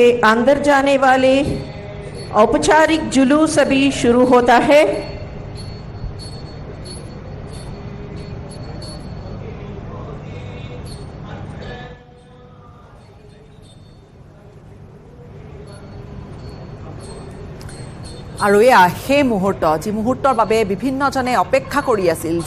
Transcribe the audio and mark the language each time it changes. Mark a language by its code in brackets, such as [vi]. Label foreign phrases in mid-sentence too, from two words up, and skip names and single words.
[hi] अंदर जाने वाले औपचारिक जुलूस अभी शुरू होता है। [as] আৰু এয়া সেই মুহূৰ্ত যি মুহূৰ্তৰ বাবে বিভিন্নজনে অপেক্ষা কৰি আছিল যে